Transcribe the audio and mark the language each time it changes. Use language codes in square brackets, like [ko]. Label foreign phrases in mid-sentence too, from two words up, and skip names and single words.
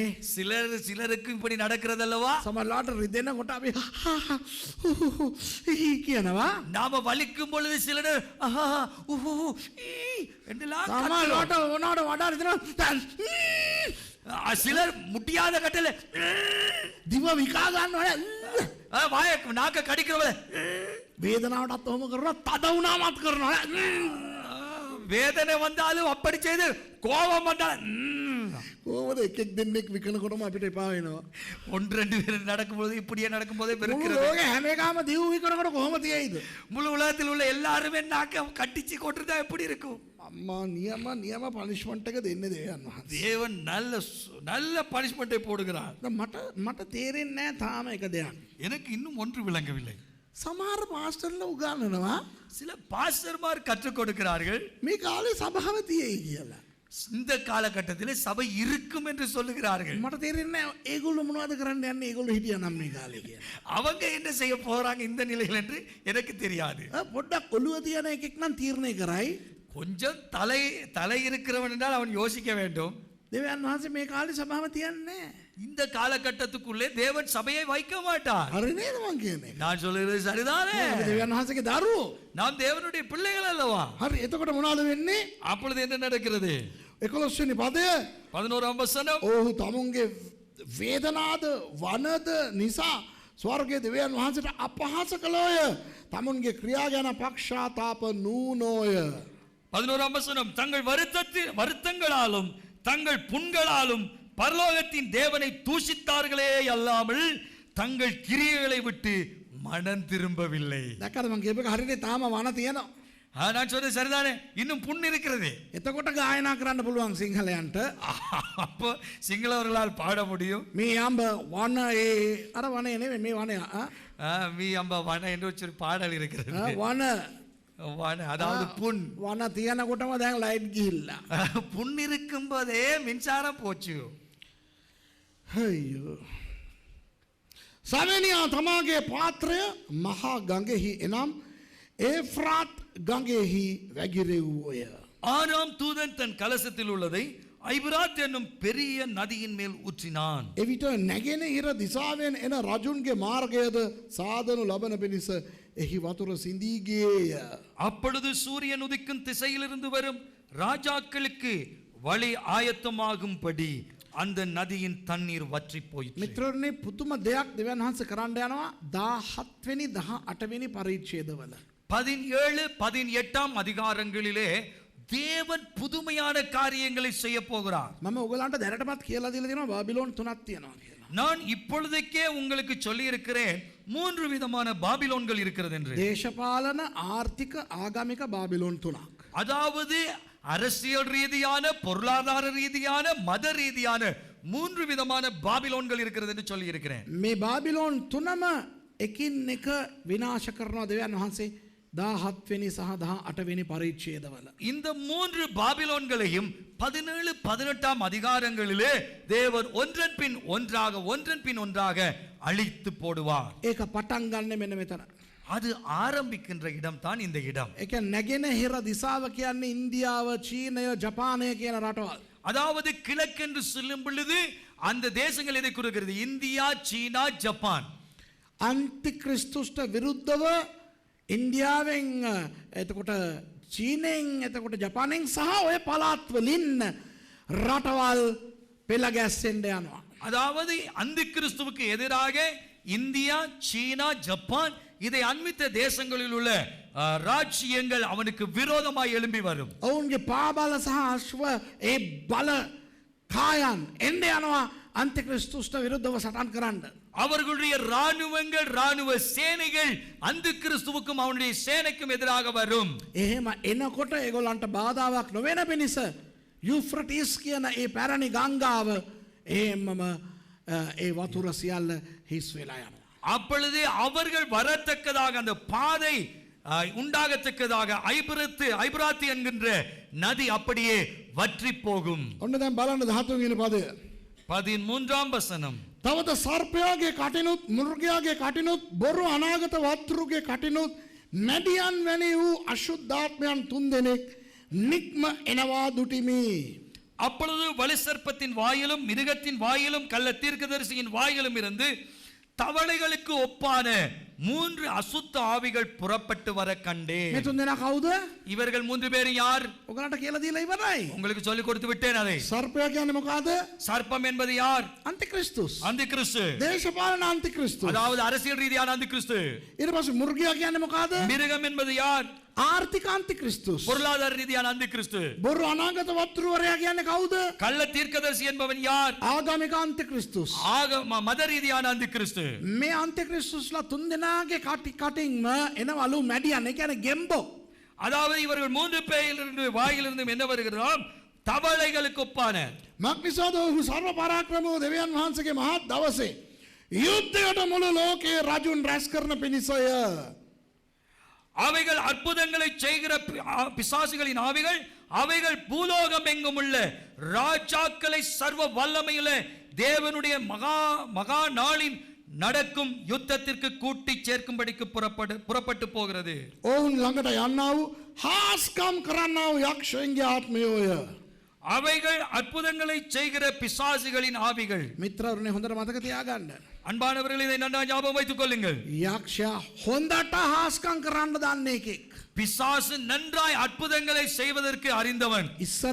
[ta] சிலருக்கு இப்படி நடக்கிறது அல்லவா? [si] සමහරවිට රිදෙනකොට අපි කියනවා. [ta] நாம வலிக்கும் பொழுது சிலர் என்றெல்லாம் [si] සමහරවිට මොනවට වඩා රිදෙනවා. [ta] சிலர் முட்டியாத கட்டல [si] දිව විකා ගන්නවනේ. [ta] வாய நாக்க கடிக்கிறவள [si] වේදනාවටත් ඔහොම කරනවා. තද වුණාමත් කරනවා. [ta] வேதனை வந்தாலும் அப்படி செய்து கோபம் வந்தாலும் [si] කොහොමද එකෙක් දෙන්නෙක් විකනකොටම අපිට එපා වෙනවා. [ta] 1 2 பேர் நடக்கும்போது இப்படியே நடக்கும்போதே [si] මුළු [ta] பெருக்கிறது. [si] ලෝකේ හැම එකම දිව් විකනකොට කොහොම තියයිද? [ta] முழு உலகத்தில் உள்ள எல்லாருமே நாக்க கட்டிச்சு கொட்டுறதா எப்படி இருக்கும்? [si] අම්මා නියම පනිෂ්මන්ට් එක දෙන්නේ දෙවියන් වහන්සේ. [ta] தேவன் நல்ல பனிஷ்மெண்ட்டை போடுகிறார். [si] මට තේරෙන්නේ නැහැ තාම එක දෙයක්. [ta] எனக்கு இன்னும் ஒன்று விளங்கவில்லை. [si] සමහර පාස්ටර්ලා උගන්වනවා [ta] சில பாஸ்டர்மார் கற்றுக் கொடுக்கிறார்கள் [si] මේ කාලේ සභාව තියෙයි කියලා. [ta] இந்த காலகட்டத்தில் சபை இருக்கும் என்று சொல்லுகிறார்கள். [si] මට තේරෙන්නේ නැහැ ඒගොල්ලෝ මොනවද කරන්න යන්නේ ඒගොල්ලෝ හිටියා නම් මේ කාලේ කියලා. [ta] அவங்க என்ன செய்ய போறாங்க இந்த நிலையில் என்று எனக்கு தெரியாது. [si] පොඩ්ඩක් ඔළුව තියන එකෙක් නම් තීරණය කරයි. [ta] கொஞ்சம் தலை இருக்கிறவன் என்றால் அவன் யோசிக்க வேண்டும். [si] දෙවියන් වහන්සේ මේ කාලේ සභාව තියන්නේ නැහැ. [ta] இந்த காலகட்டத்துக்குள்ளே தேவன் சபையை வைக்க மாட்டார். [si] හරි නේද මං කියන්නේ? [ta] நான் சொல்லுகிறது சரிதானே? [si] අපි දෙවියන් වහන්සේගේ දරුවෝ. [ta] நாம் தேவனுடைய பிள்ளைகள் அல்லவா? [si] හරි එතකොට මොනවද වෙන්නේ? [ta] அப்பொழுது என்ன நடக்கிறது? [si] 11 වෙනි පදය [ta] 11ஆம் வசனம். [si] ඔහු තමුන්ගේ වේදනාද වනද නිසා ස්වර්ගයේ දෙවියන් වහන්සේට අපහාස කළෝය. තමුන්ගේ ක්‍රියා ගැන පක්ෂාතාප නූනෝය. [ta] 11ஆம் வசனம். தங்கள் வருத்தங்களாலும் தங்கள் புண்களாலும் பரலோகத்தின் தேவனை தூஷித்தார்களே அல்லாமல் தங்கள் கிரியைகளை விட்டு மனம் திரும்பவில்லை. [si] දැක්කද මං කියපේක හරිනේ තාම වන තියෙනවා. [ta] நான் சொன்னது சரிதானே, இன்னும் புண் இருக்கிறது. [si] එතකොට ගායනා කරන්න පුළුවන් සිංහලයන්ට. [ta] அப்போ சிங்களவர்களால் பாட முடியும். [si] මේ අඹ වන ඒ අර වනේ නෙවෙයි මේ වනේ මේ අඹ වන [ta] என்று ஒரு பாடல் இருக்கிறது. [si] වන [ta] வன அதாவது புண். [si] වන තියනකොටම දැන් ලයිට් ගිහිල්ලා. [ta] புண் இருக்கும் போதே மின்சாரம் போச்சு. [si] අයියෝ. සවෙනියා තමාගේ පාත්‍රය මහා ගඟෙහි එනම් ඒෆ්‍රාත් ගඟෙහි වැගිරෙව්වෝය. [ta] ஆறாம் தூதன் தன் கலசத்தில் உள்ளதை ஐபிராத் என்னும் பெரிய நதியின் மேல் ஊற்றினான். [si] එවිට නැගෙනහිර දිසාවෙන් එන රජුන්ගේ මාර්ගයද සාදනු ලබන පිණිස එහි වතුර සිඳී ගියේය. [ta] அப்பொழுது சூரியன் உதிக்கும் திசையிலிருந்து வரும் ராஜாக்களுக்கு வழி ஆயத்தமாகும்படி அந்த நதியின் தண்ணீர் வற்றி போயிற்று. [si] මිත්‍රවරුනි පුදුම දෙයක් දෙවියන් වහන්සේ කරන්න යනවා 17 වෙනි 18 වෙනි පරිච්ඡේදවල. [ta] 17, 18 அதிகாரங்களிலே தேவன் புதுமையான காரியங்களை செய்ய போகிறார். [si] මම ඔයගලන්ට දැනටමත් කියලා දීලා තියෙනවා බාබිලෝන් 3ක් තියෙනවා කියලා. [ta] நான் இப்பொழுதைக்கே உங்களுக்கு சொல்லி இருக்கிறேன் 3 விதமான பாபிலோன்கள் இருக்கிறது என்று. [si] දේශපාලන ආර්ථික ආගමික බාබිලෝන් 3ක්. [ta] அதாவது அரசியல் ரீதியான, பொருளாதார ரீதியான, மத ரீதியான 3 விதமான பாபிலோன்கள் இருக்கிறது என்று சொல்லி இருக்கிறேன். [si] මේ බාබිලෝන් 3ම එකින් එක විනාශ කරනවා දෙවියන් වහන්සේ 17 වෙනි සහ 18 වෙනි පරිච්ඡේදවල. [ta] இந்த 3 பாபிலோன்களையும் 17, 18 அதிகாரங்களிலே தேவன் ஒன்றன் பின் ஒன்றாக அழித்து போடுவார். [si] ඒක පටන් ගන්න මෙන්න මෙතන. [ta] அது ஆரம்பிக்கின்ற இடம் தான் இந்த இடம். [si] ඒක නැගෙනහිර දිසාව කියන්නේ ඉන්දියාව, චීනය, ජපානය කියන රටවල්. [ta] அதாவது கிழக்கென்று சொல்லும் பொழுது அந்த தேசங்கள் எதை குறிக்கிறது? இந்தியா, சீனா, ஜப்பான். [si] අන්තික්‍රිස්තුස්ට විරුද්ධව ඉන්දියාවෙන් එතකොට චීනෙන් එතකොට ජපානෙන් සහ ඔය පළාත් වලින් රටවල් පෙළ ගැස්සෙන්න යනවා. [ta] அதாவது அந்த கிறிஸ்துவுக்கு எதிராக இந்தியா, சீனா, ஜப்பான் இதை அண்மித்த தேசங்களில் உள்ள ராஜ்யங்கள் அவனுக்கு விரோதமாய் எழும்பி வரும். [si] ඔවුන්ගේ පාබල සහ අශ්ව ඒ බල කායන් එන්න යනවා අන්තික්‍රිස්තුස්ට විරුද්ධව සටන් කරන්න. [ta] அவர்களுடைய ராணுவங்கள், ராணுவ சேனைகள் அந்த கிறிஸ்துவுக்கும் அவனுடைய சேனைக்கும் எதிராக வரும். [si] එහෙම එනකොට ඒගොල්ලන්ට බාධාවක් නොවන පිණිස යුෆ්‍රටිස් කියන ඒ පැරණි ගංගාව එහෙමම ඒ වතුර සියල්ල හිස් වෙලා යනවා. [ta] அப்பொழுது அவர்கள் வரத்தக்கதாக அந்த பாதை உண்டாகத்தக்கதாக ஐபிராத்து என்கின்ற நதி அப்படியே வற்றி போகும். [si] ඔන්න දැන් බලන්න 13 වෙනි පදය. [ta] 13ஆம் வசனம். [si] තවද සර්පයාගේ කටිනුත් මුර්ගයාගේ කටිනුත් බොරු අනාගත වතුරුගේ කටිනුත් මැඩියන් වැනි වූ අශුද්ධාත්මයන් 3 දෙනෙක් නික්ම එනවා දුටිමි. [ta] அப்பொழுது வலுசர்ப்பத்தின் வாயிலும் மிருகத்தின் வாயிலும் கள்ள தீர்க்கதரிசியின் வாயிலும் இருந்து தவளைகளுக்கு ஒப்பான 3 அசுத்த ஆவிகள் புறப்பட்டு வர கண்டேன். [si] මේ 3 දෙනා කවුද? [ta] இவர்கள் 3 பேர் யார்? [si] ඔයගලන්ට කියලා දීලා ඉවරයි. [ta] உங்களுக்கு சொல்லி கொடுத்து விட்டேன் அதை. [si] සර්පයා කියන්නේ මොකද්ද? [ta] சர்ப்பம் என்பது யார்? [si] අන්තික්‍රිස්තුස්. [ta] அந்த கிறிஸ்து. [si] දේශපාලන අන්තික්‍රිස්තුස්. [ta] அதாவது அரசியல் ரீதியான அந்த கிறிஸ்து. [si] ඊට පස්සේ මුර්ගයා කියන්නේ මොකද්ද? [ta] மிருகம் என்பது யார்? [si] ආර්ථික අන්තික්‍රිස්තුස්. [ta] பொருளாதார ரீதியான அந்த கிறிஸ்து. [si] බොරු අනාගත වතුරුවරයා කියන්නේ කවුද? [ta] கள்ள தீர்க்கதரிசி என்பவன் யார்? [si] ආගමික අන්තික්‍රිස්තුස්. [ta] மத ரீதியான அந்த கிறிஸ்து. [si] මේ අන්තික්‍රිස්තුස්ලා 3 දෙනාගේ කටින්ම එනවලු මැඩියන්. ඒ කියන්නේ ගෙම්බෝ. [ta] அதாவது இவர்கள் 3 பேரிலிருந்து வாயிலிருந்து என்ன வருகிறதாம்? தவளைகளுக்கு ஒப்பான. [si] මක්නිසාද ඔහු සර්ව පරාක්‍රමව දෙවියන් වහන්සේගේ මහත් දවසේ යුද්ධයට මුළු ලෝකයේ රජුන් රැස් කරන පිණිසය. [ta] அவைகள் அற்புதங்களை செய்கிற பிசாசுகளின் ஆவிகள், அவைகள் பூலோகம் எங்கும் உள்ள ராஜாக்களை சர்வ வல்லமையுள்ள தேவனுடைய மகா நாளின் நடக்கும் யுத்தத்திற்கு கூட்டி சேர்க்கும்படிக்கு புறப்பட்டு போகிறது. [si] ඔවුන් ළඟට යන්නා වූ හාස්කම් කරන්නා වූ යක්ෂයන්ගේ ආත්මයෝය. [ta] அவைகள் அற்புதங்களை செய்கிற பிசாசுகளின் ஆவிகள். [si] මිත්‍රවරුනි හොඳට මතක තියාගන්න. [ta] அன்பானவர்களே இதை நன்றாக ஞாபகம் வைத்துக் கொள்ளுங்கள். [si] යක්ෂයා හොඳට හාස්කම් කරන්න දන්න එකෙක්. [ta] பிசாசு நன்றாய் அற்புதங்களை செய்வதற்கு அறிந்தவன். [si] ඉස්සර